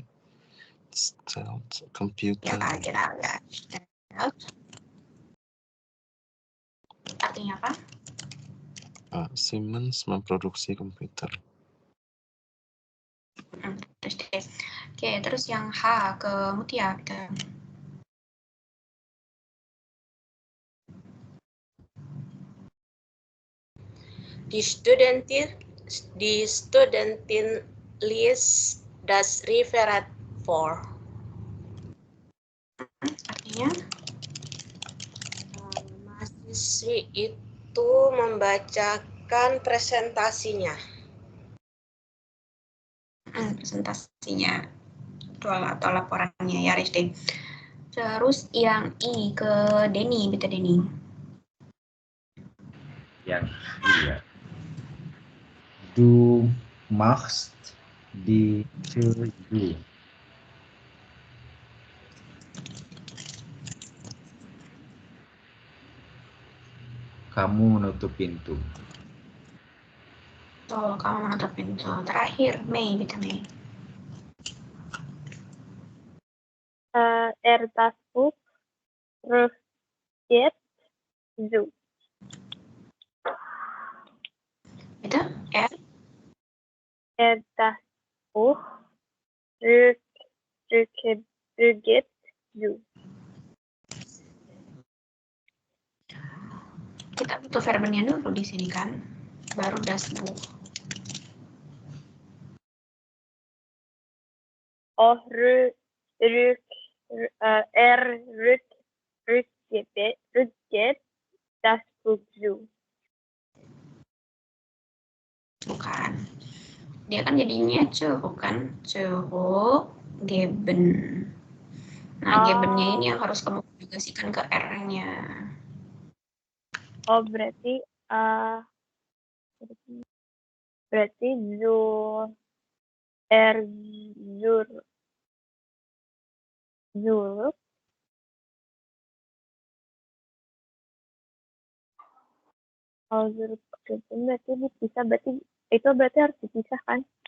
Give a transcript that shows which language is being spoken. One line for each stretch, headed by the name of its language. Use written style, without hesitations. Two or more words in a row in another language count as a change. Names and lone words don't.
German: Stellt Computer.
Indonesian: Ya. Artinya apa? Siemens memproduksi komputer. Oke, terus yang H ke Mutia, Bita.
German: Die Studentin liest das Referat vor.
Indonesian: Artinya? Mahasiswi itu membacakan presentasinya. Presentasinya atau laporannya ya, Rizky. Terus yang I ke Denny, Bita Denny. Yang iya.
German: Du machst die Tür zu.
Indonesian: Kamu menutup pintu. Betul, kamu menutup pintu. Terakhir, Mei, Bita Mei.
German: das Buch rückt zu.
Indonesian: Itu
German: Das Buch rückt zu.
Indonesian: kita butuh verbennya dulu di sini kan, baru
German: das Buch. Oh, rückt das Buch zu.
Indonesian: Bukan. Dia kan jadinya bukan geben. Nah, gebennya ini yang harus kamu konjugasikan ke R-nya. Oh, berarti zur kalau zur berarti dipisah, berarti harus dipisah kan?